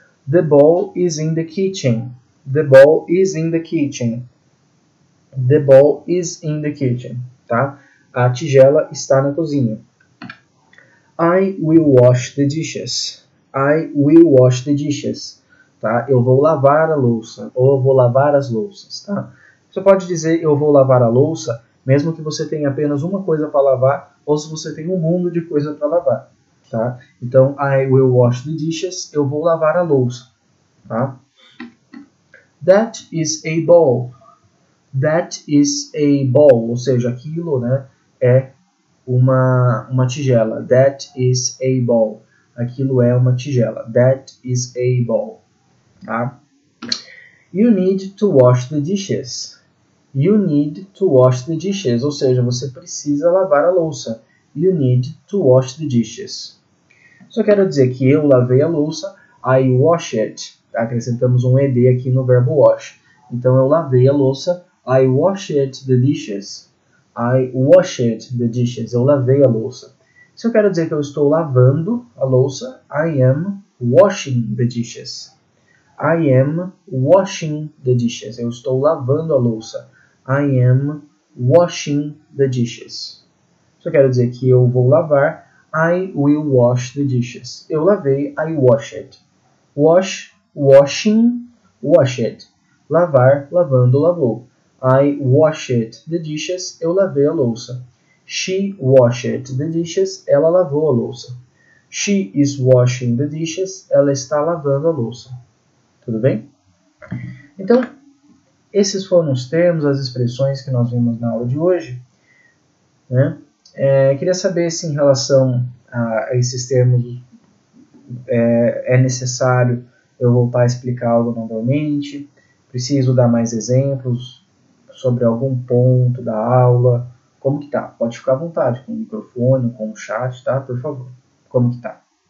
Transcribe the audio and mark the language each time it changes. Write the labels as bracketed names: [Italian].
[English] The bowl is in the kitchen. The bowl is in the kitchen. The bowl is in the kitchen. [Portuguese] Tá? A tigela está na cozinha. I will wash the dishes. I will wash the dishes. Tá? Eu vou lavar a louça. Ou eu vou lavar as louças. Tá? Você pode dizer eu vou lavar a louça, mesmo que você tenha apenas uma coisa para lavar, ou se você tem um mundo de coisa para lavar. Tá? [English] Então, I will wash the dishes. [Portuguese] Eu vou lavar a louça. Tá? [English] That is a bowl. That is a bowl. [Portuguese] Ou seja, aquilo, né, é uma tigela. [English] That is a bowl. [Portuguese] Aquilo é uma tigela. [English] That is a bowl. Tá? You need to wash the dishes. You need to wash the dishes. [Portuguese] Ou seja, você precisa lavar a louça. [English] You need to wash the dishes. [Portuguese] Só quero dizer que eu lavei a louça. [English] I wash it. [Portuguese] Acrescentamos um ed aqui no verbo wash. Então, eu lavei a louça. [English] I washed the dishes. I washed the dishes. [Portuguese] Eu lavei a louça. Se eu quero dizer que eu estou lavando a louça, [English] I am washing the dishes. I am washing the dishes. [Portuguese] Eu estou lavando a louça. [English] I am washing the dishes. [Portuguese] Se eu quero dizer que eu vou lavar, [English] I will wash the dishes. [Portuguese] Eu lavei, [English] I washed. Wash, washing, washed. [Portuguese] Lavar, lavando, lavou. [English] I washed the dishes. [Portuguese] Eu lavei a louça. [English] She washed the dishes. [Portuguese] Ela lavou a louça. [English] She is washing the dishes. [Portuguese] Ela está lavando a louça. Tudo bem? Então, esses foram os termos, as expressões que nós vimos na aula de hoje. Né? Queria saber se em relação a esses termos é necessário eu voltar a explicar algo novamente, preciso dar mais exemplos sobre algum ponto da aula, como que tá? Pode ficar à vontade com o microfone, com o chat, tá? Por favor, como que tá?